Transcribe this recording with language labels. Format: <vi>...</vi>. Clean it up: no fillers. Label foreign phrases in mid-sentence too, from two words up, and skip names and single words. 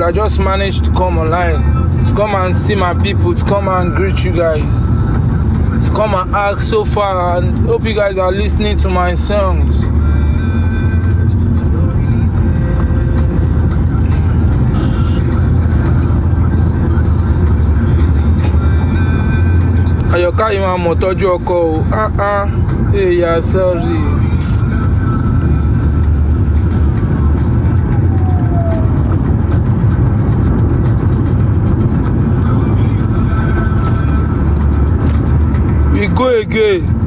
<en>I just managed to come online, to come and see my people, to come and greet you guys, to come and ask so far, and hope you guys are listening to my songs. Ayoka you want to</en> <yo>tọ́jú ọkọ o.</yo> <en>Hey, yeah, sorry. We go again.</en>